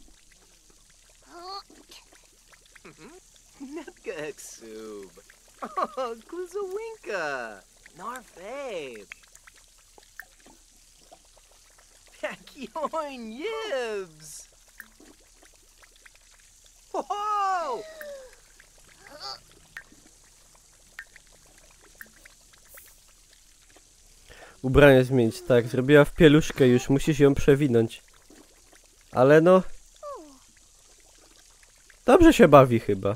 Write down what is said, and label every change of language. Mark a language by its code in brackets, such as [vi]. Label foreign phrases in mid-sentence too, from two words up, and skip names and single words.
[pl] Nepka Exub! Oh, Gluzawinka! Narfabe! Pakioin Yibs! Whoa! Ubranie zmienić, tak. Zrobiła w pieluszkę już, musisz ją przewinąć. Ale no... Dobrze się bawi chyba.